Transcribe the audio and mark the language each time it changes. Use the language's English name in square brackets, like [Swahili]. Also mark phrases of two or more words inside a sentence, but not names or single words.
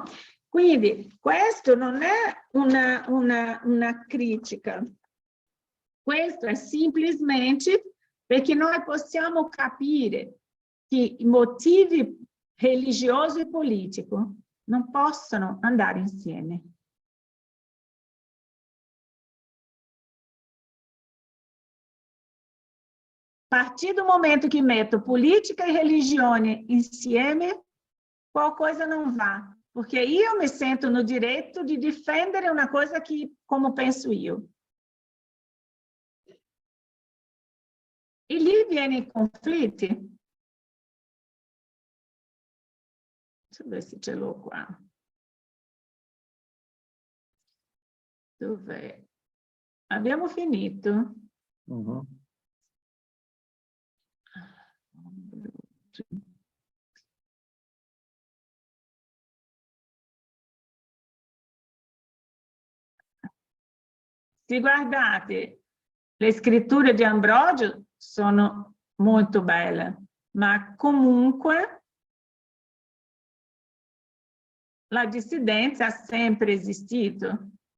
[Italian] Quindi questo non è una critica, questo è semplicemente perché noi possiamo capire che i motivi religiosi e politici non possono andare insieme. [Portuguese] A partir do momento que meto política e [Italian] religione insieme, qualcosa [Portuguese] não vai. Porque eu me sento no direito de defender uma coisa que, como penso eu. [Italian] E lì viene conflitto. [Portuguese] Deixa eu ver se [Italian] ce l'ho qua. Dov'è? Abbiamo finito. Se guardate, le scritture di Ambrogio sono molto belle, ma comunque la dissidenza ha sempre esistito.